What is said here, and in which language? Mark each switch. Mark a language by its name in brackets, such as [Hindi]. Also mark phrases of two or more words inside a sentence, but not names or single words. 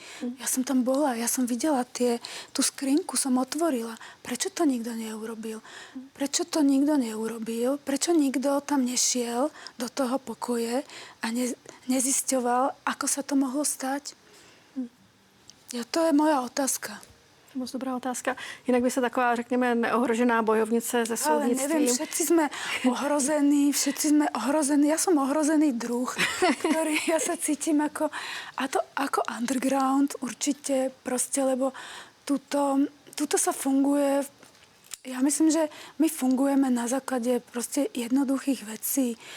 [Slovak] Ja som tam bola, ja som videla tú skrinku som otvorila. Prečo to nikto neurobil? Prečo nikto tam nešiel do toho pokoje a nezisťoval, ako sa to mohlo stať? To je moja otázka. [Czech] Moc dobrá otázka. Jinak by se taková, řekněme, neohrožená bojovnice ze soudnictví. [Slovak] Ale neviem, všetci sme ohrození. Ja som ohrozený druh, ktorý ja sa cítim ako underground určite proste, lebo tuto sa funguje. Ja myslím, že my fungujeme na základe proste jednoduchých vecí.